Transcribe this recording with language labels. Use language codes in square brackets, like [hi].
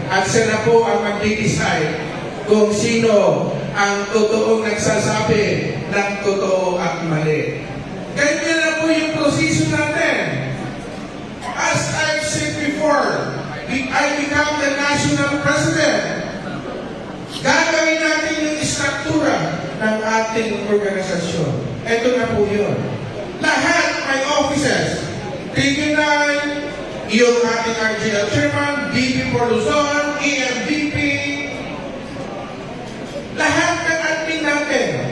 [tl] At siya na po ang mag-decide kung sino ang totoong nagsasabi ng totoo at mali. Ganyan na po yung proseso natin. [en] As I've said before, I become the National President. [tl] Gagawin natin yung struktura ng ating organisasyon. Ito na po yun. Lahat may offices. Tribunal, yung ating RGL Chairman, DP for Luzon, EMVP, lahat ng admin natin.